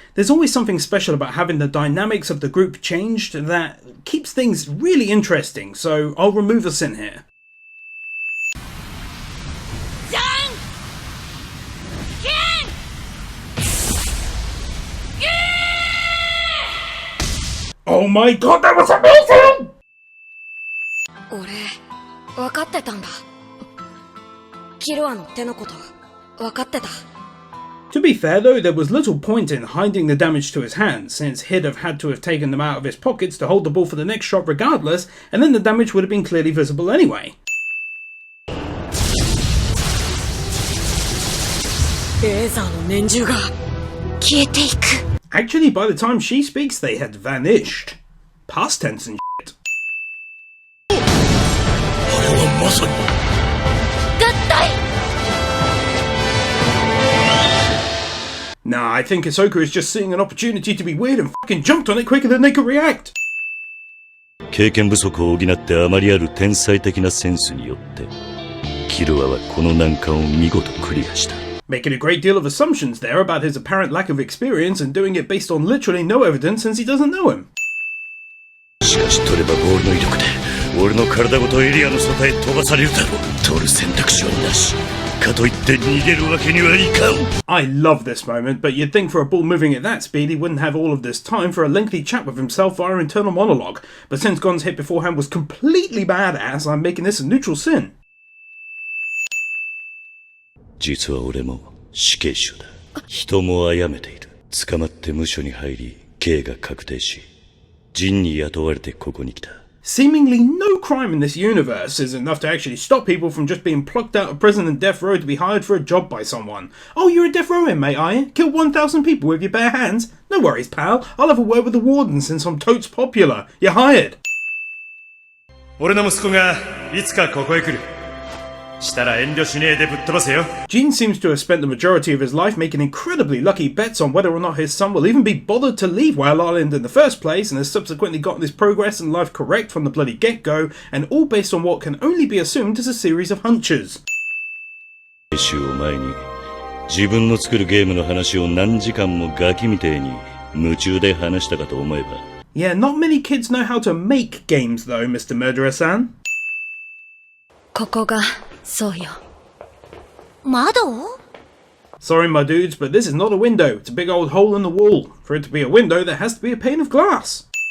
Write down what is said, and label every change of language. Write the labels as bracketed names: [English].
[English] There's always something special about having the dynamics of the group changed that keeps things really interesting, so I'll remove a syn here. Oh my god, that was amazing! [Japanese] 俺、分かってたんだ。キルアの手のこと、分かってた。 [English] To be fair though, there was little point in hiding the damage to his hands, since he'd have had to have taken them out of his pockets to hold the ball for the next shot regardless, and then the damage would have been clearly visible anyway. [Japanese] レーザーの念銃が消えていく。 [English] Actually, by the time she speaks, they had vanished. Past tense and shit. [Japanese] あれはまさに。合体。 [English] Nah, I think Hisoka is just seeing an opportunity to be weird and fucking jumped on it quicker than they could react. [Japanese] 経験不足を補ってあまりある天才的なセンスによってキルアはこの難関を見事クリアした。 [English] Making a great deal of assumptions there about his apparent lack of experience and doing it based on literally no evidence since he doesn't know him. [Japanese] しかし取ればボールの威力で俺の体ごとエリアの外へ飛ばされるだろう。取る選択肢はなし。かといって逃げるわけにはいかん。 [English] I love this moment, but you'd think for a bull moving at that speed he wouldn't have all of this time for a lengthy chat with himself via internal monologue. But since Gon's hit beforehand was completely badass, I'm making this a neutral sin. [Japanese] 実は俺も死刑囚だ。人も殺めている。捕まって無所に入り、刑が確定し、陣に雇われてここに来た。 [English] Seemingly no crime in this universe is enough to actually stop people from just being plucked out of prison and death row to be hired for a job by someone. Oh, you're a death row inmate, are you? Kill 1,000 people with your bare hands? No worries, pal. I'll have a word with the warden since I'm totes popular. You're hired. [Japanese] 俺の息子がいつかここへ来る。したら遠慮しねえでぶっ飛ばせよ。 [English] Gene seems to have spent the majority of his life making incredibly lucky bets on whether or not his son will even be bothered to leave Wild Island in the first place, and has subsequently gotten his progress in life correct from the bloody get-go, and all based on what can only be assumed is a series of hunches. [Japanese] を前に自分の作るゲームの話を何時間もガキみてえに夢中で話したかと思えば。 [English] Yeah, not many kids know how to make games though, Mr. Murderer-san. [Japanese] ここがそうよ。窓？ [English] Sorry, my dudes, but this is not a window. It's a big old hole in the wall. For it to be a window, there has to be a pane of glass.